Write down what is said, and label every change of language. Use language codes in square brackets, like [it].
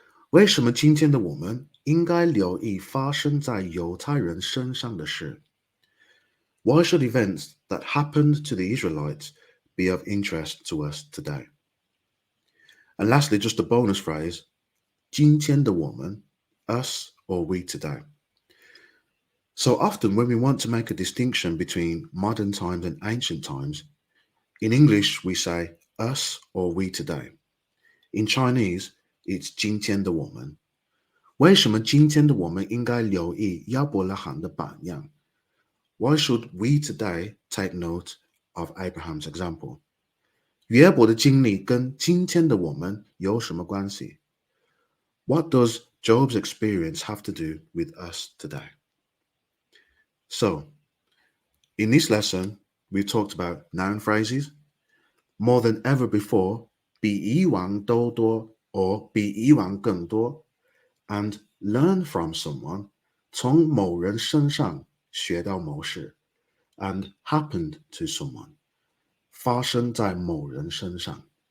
[zh] 为什么今天的我们应该留意发生在犹太人身上的事? [en] Why should events that happened to the Israelites be of interest to us today? And lastly, just a bonus phrase, 今天的我们, us or we today. So often when we want to make a distinction between modern times and ancient times, in English we say us or we today. In Chinese, it's 今天的我们. [zh] 为什么今天的我们应该留意亚伯拉罕的榜样? [en] Why should we today take note of Abraham's example? [zh] 约伯的经历跟今天的我们有什么关系? [en] What does Job's experience have to do with us today? So, in this lesson, we've talked about noun phrases. More than ever before, [zh] 比以往都多 [en] or [zh] 比以往更多, [en] and learn from someone, [zh] 从某人身上学到某事, [en] and happened to someone, [zh] 发生在某人身上.